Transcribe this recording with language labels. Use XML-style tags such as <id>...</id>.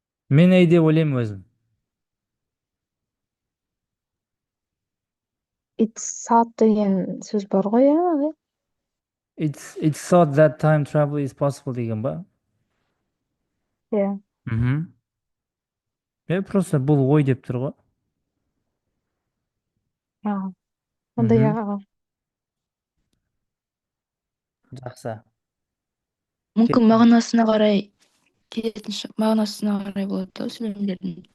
<kk>Мен ей деп ойлаймын өзім.</kk> <en>It's sad</en> <kk>деген сөз бар ғой, иә.</kk> <en>It's thought that time travel is possible</en> <kk>деген ба? Иә. Мхм. Просто бұл ой деп тұр ғой. Онда Мхм. иә. Жақсы. Мүмкін Кеттім. мағынасына қарай мағынасына қарай болады да сөйлемдердің.</kk>